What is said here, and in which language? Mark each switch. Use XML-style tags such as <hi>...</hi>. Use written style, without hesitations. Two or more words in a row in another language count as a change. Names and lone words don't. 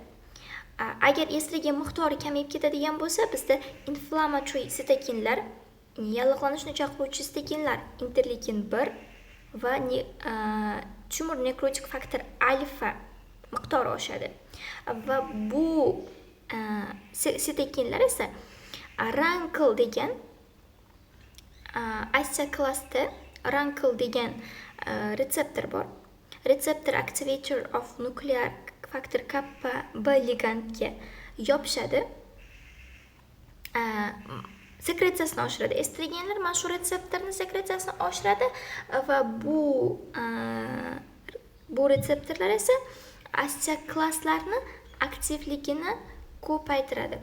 <uz>Agar estrogen miqdori kamayib ketadigan bo'lsa, bizda inflammatory sitokinlar, yallig'lanishni chaqiruvchi sitokinlar, interleykin 1 va tumor nekrotik faktor alfa miqdori oshadi. Va bu sitokinlar esa rankl degan Asia klassda rankl degan retseptor bor.</uz> <en>Receptor activator of nuclear factor kappa B ligandga yopishadi.</en> <uz>Sekretsiyasini oshiradi. Estrogenlar mana shu retseptorning sekretsiyasini oshiradi va bu retseptorlar esa osteoklastlarni aktivligini ko'paytiradi.</uz>